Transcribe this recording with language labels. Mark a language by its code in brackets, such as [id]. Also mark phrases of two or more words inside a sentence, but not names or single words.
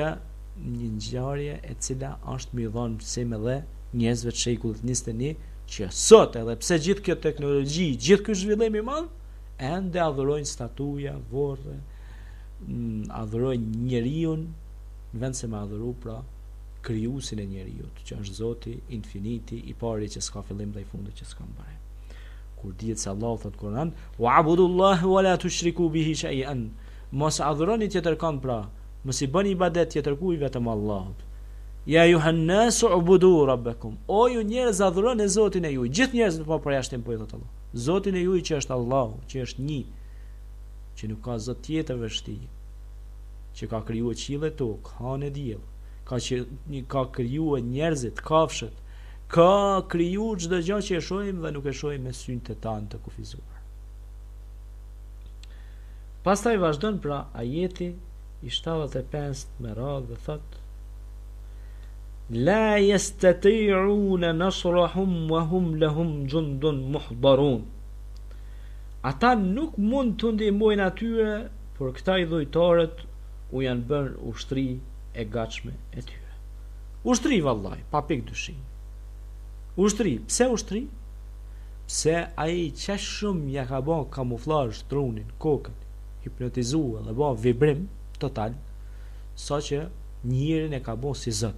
[sq] një ngjarje e cila është më dhënë se me dhe njerëzve të shekullit 21 që sot edhe pse gjithë kjo teknologji, gjithë ky zhvillim i madh, ende adhurojnë statuja, vorre, adhurojnë njeriun në vend se me adhuru pra krijuesin e njeriut, që është Zoti infiniti, i pari që s'ka fillim dhe i fundit që s'ka mbarim. Kur dihet se Allahu thot Kur'an, [ar] wa'budullaha wa la tushriku bihi shay'an. [sq] Mos adhuroni tjetër kënd, pra, mos i bëni ibadet tjetër kujt vetëm Allahut. [ar] Ja ayuhan nas ubudu rabbakum. [sq] O ju njerëz, adhuroni Zotin e juaj. Gjithë njerëzit po përjashtim po i thot Allah. Zotin e juaj që është Allahu, që është një, që nuk ka zot tjetër veç tij, që ka krijuar qiellin e tokë, hanë e diell, ka krijuar njerëzit, kafshët, ka krijuar çdo gjë që e shohim dhe nuk e shohim me synët e tanë të kufizuar. Pastaj vazhdon pra ajeti i 75 me radhë dhe thot: [ar] La yastati'una nasrahum wa hum lahum jundun muhdarun. [sq] Ata nuk mund të ndihmojnë atyre, por këta i dhujtarët u janë bërë ushtri e gatshme e tyre. Ushtri vallaj, pa pikë dyshim. Ushtri, pse ushtri? Pse ai çaq shumë ja ka bën kamuflazh trunin, kokën, hipnotizua dhe bën vibrim total, saqë njërin e ka bën si Zot.